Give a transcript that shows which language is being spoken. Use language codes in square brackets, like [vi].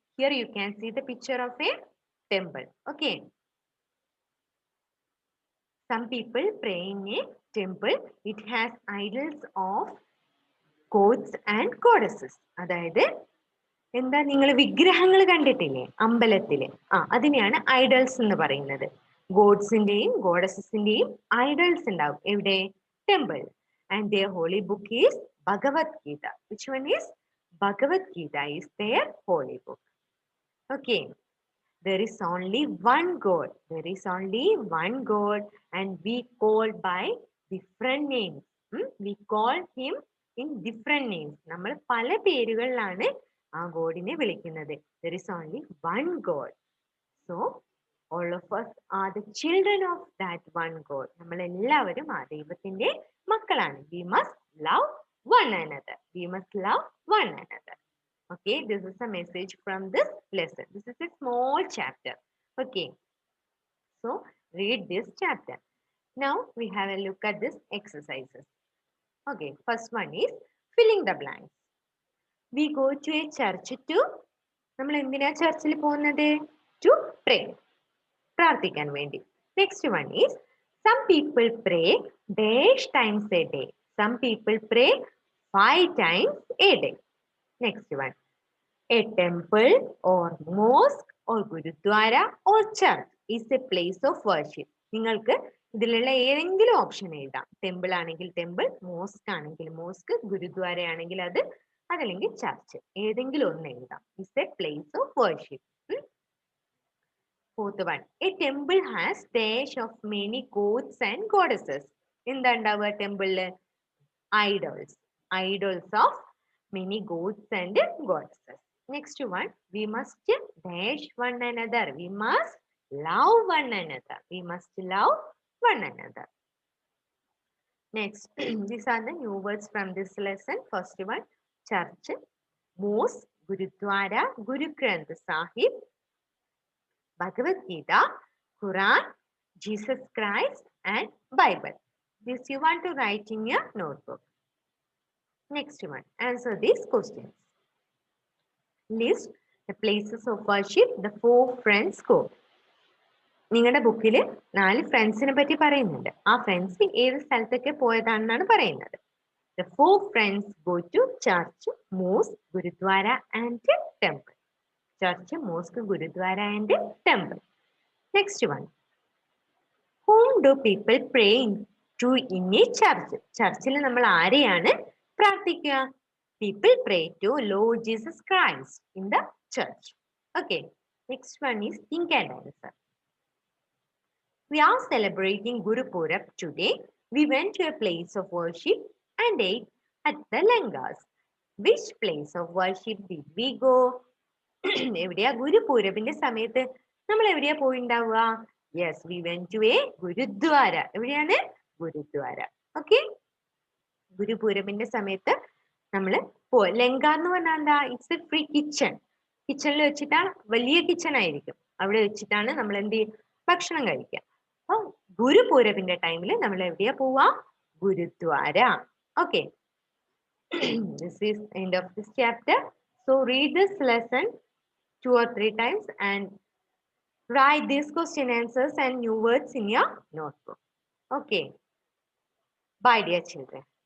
[en] Here you can see the picture of a temple. Okay. Some people pray in a temple. It has idols of gods and goddesses. [ml] അതായത് എന്താ, നിങ്ങൾ വിഗ്രഹങ്ങൾ കണ്ടിട്ടില്ലേ അമ്പലത്തില്? അതിനെയാണ് idols എന്ന് പറയുന്നത്. ഗോഡ്സിന്റെയും ഗോഡസസിന്റെയും ഐഡൽസ് ഉണ്ടാവും. എവിടെ? Temple. [en] And their holy book is Bhagavad Gita. Which one is? Bhagavad Gita is their holy book. Okay. There is only one God. There is only one God and we call by different names. We call him in different names. [ml] നമ്മൾ പല പേരുകളിലാണ് ആ ഗോഡിനെ വിളിക്കുന്നത്. [en] There is only one God. So all of us are the children of that one God. [ml] നമ്മൾ എല്ലാവരും ആ ദൈവത്തിന്റെ മക്കളാണ്. [en] We must love one another. We must love one another. Okay, this is a message from this lesson. This is a small chapter. Okay, so read this chapter. Now we have a look at this exercises. Okay, first one is filling the blanks. We go to a church to, [ml] നമ്മൾ എന്തിനാ ചർച്ചിൽ പോകുന്നത്? [en] To pray. [ml] പ്രാർത്ഥിക്കാൻ വേണ്ടി. [en] Next one is some people pray dash times a day. Some people pray 5 times a day. Next one, a temple or mosque or gurudwara or church is a place of worship. [ml] നിങ്ങൾക്ക് ഇതിലുള്ള ഏതെങ്കിലും option എഴുതാം. Temple ആണെങ്കിൽ temple, mosque ആണെങ്കിൽ mosque, gurdwara ആണെങ്കിൽ അത്, അതല്ലെങ്കിൽ church, ഏതെങ്കിലും ഒന്ന് എഴുതാം. [en] Is a place of worship. Fourth one, a temple has dash of many gods and goddesses. [ml] എന്താ ഉണ്ടാവുക ടെമ്പിളില്? [en] Idols. Idols of many gods and goddesses. Next one, we must dash one another. We must love one another. We must love one another. Next, these are the new words from this lesson. First one, church, mosque, gurudwara, Guru Granth Sahib, Bhagavad Gita, Quran, Jesus Christ and Bible. This you want to write in your notebook. Next one, answer these questions. List the places of worship the 4 friends go. [ml] നിങ്ങളുടെ ബുക്കിൽ 4 ഫ്രണ്ട്സിനെ പറ്റി പറയുന്നുണ്ട്. ആ friends ഏത് സ്ഥലത്തൊക്കെ പോയതാണെന്നാണ് പറയുന്നത്. [en] The 4 friends go to church, mosque, gurudwara and temple. church, mosque, gurudwara and temple. Next one. Whom do people pray to in a church? [ml] ചർച്ചിൽ നമ്മൾ ആരെയാണ് പ്രാർത്ഥിക്കുക? [en] People pray to Lord Jesus Christ in the church. Okay. Next one is think and answer. We are celebrating Guru Purab today. We went to a place of worship and ate at the Langas. Which place of worship did we go? [ml] എവിടെയാ ഗുരുപൂരബിന്റെ സമയത്ത് നമ്മൾ എവിടെയാ പോയിണ്ടാവുക? [en] Yes, we went to a gurdwara. [ml] എവിടെയാണ്? [en] Gurdwara. Okay. [ml] ഗുരുപൂരബിന്റെ സമയത്ത് നമ്മൾ ലങ്ക എന്ന് പറഞ്ഞാൽ എന്താ? [en] It's a free kitchen. [ml] കിച്ചണിൽ വെച്ചിട്ടാണ്, വലിയ കിച്ചൺ ആയിരിക്കും, അവിടെ വെച്ചിട്ടാണ് നമ്മൾ എന്ത് ചെയ്യും? ഭക്ഷണം കഴിക്കുക. അപ്പൊ ഗുരുപൂരബിന്റെ ടൈമിൽ നമ്മൾ എവിടെയാ പോവാ? Gurdwara. Okay. [en] This is end of this chapter. So read this lesson 2 or 3 times and write these question answers and new words in your notebook. Okay. Bye, dear children.